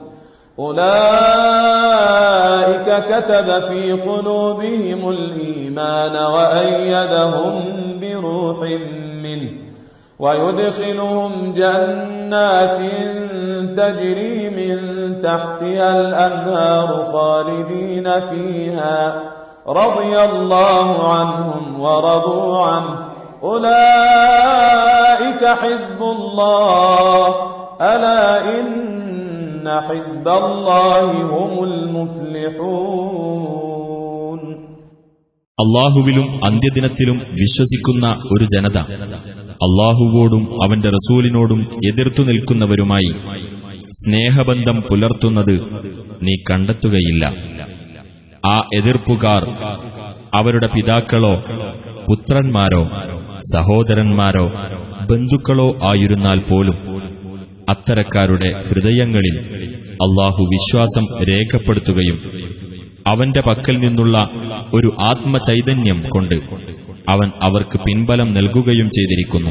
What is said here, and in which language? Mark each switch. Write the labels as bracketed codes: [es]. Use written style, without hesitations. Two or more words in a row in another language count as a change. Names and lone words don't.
[ar] أولئك كتب في قلوبهم الإيمان وأيدهم بروح منه ويدخلهم جنات تجري من تحتها الأنهار خالدين فيها رضي الله عنهم ورضوا عنه أولئك حزب الله ألا إن حزب الله هم المفلحون. [ml] അല്ലാഹുവിലും അന്ത്യദിനത്തിലും വിശ്വസിക്കുന്ന ഒരു ജനത അല്ലാഹുവോടും അവന്റെ റസൂലിനോടും എതിർത്തു നിൽക്കുന്നവരുമായി സ്നേഹബന്ധം പുലർത്തുന്നത് നീ കണ്ടെത്തുകയില്ല. ആ എതിർപ്പുകാർ അവരുടെ പിതാക്കളോ പുത്രന്മാരോ സഹോദരന്മാരോ ബന്ധുക്കളോ ആയിരുന്നാൽ പോലും അത്തരക്കാരുടെ ഹൃദയങ്ങളിൽ അല്ലാഹു വിശ്വാസം രേഖപ്പെടുത്തുകയും അവന്റെ പക്കൽ നിന്നുള്ള ഒരു ആത്മചൈതന്യം കൊണ്ട് അവൻ അവർക്ക് പിൻബലം നൽകുകയും ചെയ്തിരിക്കുന്നു.